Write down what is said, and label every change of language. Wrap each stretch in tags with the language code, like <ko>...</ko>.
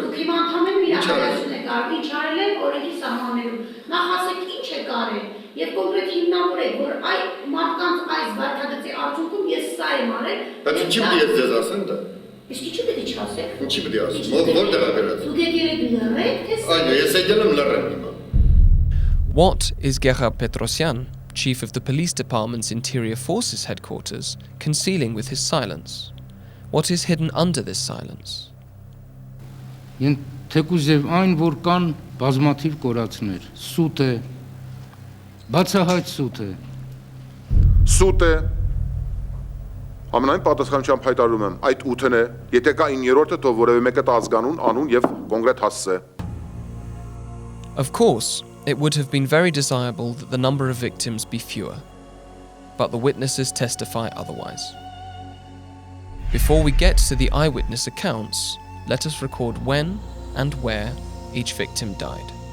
<hy>Դուք հիմա անդամեն իրականություն եք արել, ինչ արել եք օրենքի սահմաններում։ Նախ ասեք ինչ եք արել եւ կոնկրետ հիմնավորեք, որ այ մարդկանց այս վարկագծի արդյունքում ես սա եմ արել։ Դուք եկել եք լռեք, թե սա։ Այո, ես եկել եմ լռեմ հիմա։</hy> <en>What is Levon Ter-Petrosyan, chief of the police department's Interior Forces headquarters, concealing with his silence? What is hidden under this silence?</en> <hy>Թեկուզ եւ այն, որ կան բազմաթիվ կորածներ, սուտ է, բացահայտ սուտ է։ Սուտ է։ Ամենայն պատասխանությամբ հայտարարում եմ, այդ 8-ն է, եթե կա 9-րդը, թող որևէ մեկը տա ազգանուն, անուն եւ կոնկրետ հասցե։</hy> <en>Of course, it would have been very desirable that the number of victims be fewer, but the witnesses testify otherwise. Before we get to the eyewitness accounts, let us record when and where each victim died.</en>